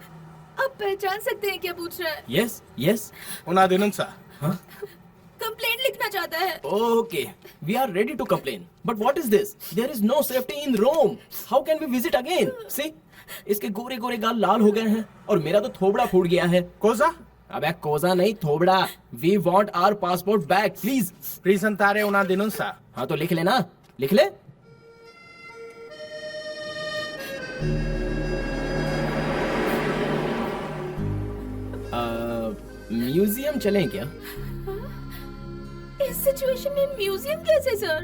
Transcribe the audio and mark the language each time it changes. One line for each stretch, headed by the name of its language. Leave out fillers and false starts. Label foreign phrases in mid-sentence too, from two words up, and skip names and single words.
Hindi: आप पहचान सकते हैं क्या पूछ रहा है?
English: yes yes.
Italian: Una denunța.
Hindi: कंप्लेंट लिखना चाहता है।
English: okay, we are ready to complain, but what is this? There is no safety in Rome. how can we visit again?
Hindi: सी, इसके गोरे गोरे गाल लाल हो गए हैं और मेरा तो थोबड़ा फूट गया है।
Italian: Cosa?
Hindi: अबे कोजा नहीं, थोबड़ा।
English: we want our passport back, please.
Italian: Presentare una denunța.
Hindi: हाँ तो लिख लेना, लिख ले। म्यूजियम चलें क्या? इस सिचुएशन में म्यूजियम कैसे सर?